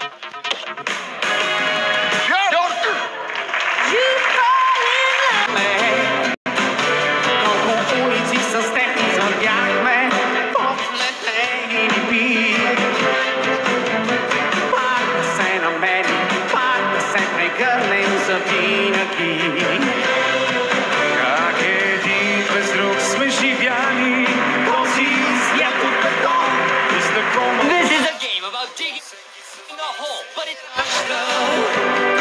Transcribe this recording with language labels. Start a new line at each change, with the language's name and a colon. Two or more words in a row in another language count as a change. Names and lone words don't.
Bulgarian: Колко улици с теб забяхме, подлетели би. Пак да се намерим, пак да се прегърнем завинаги. Как един без друг сме живяли, този свят от бетон и стъкло.
English: This is a game about digging in a hole, but it's not.